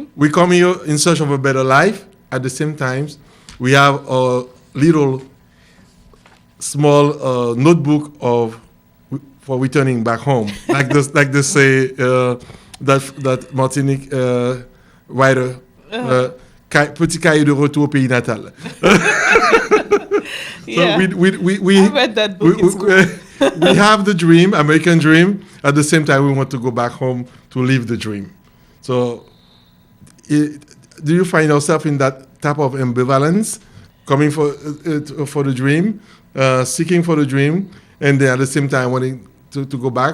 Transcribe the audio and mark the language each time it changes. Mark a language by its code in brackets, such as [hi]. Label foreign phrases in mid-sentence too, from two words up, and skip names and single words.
[en] We come here in search of a better life. At the same time, we have a little small notebook for returning back home, like they say that Martinique writer, petit cahier de retour au pays natal. Yeah. So we I read that book in school. We have the dream, American dream. At the same time, we want to go back home to live the dream. So, do you find yourself in that type of ambivalence, coming for the dream, seeking for the dream, and then at the same time wanting to go back?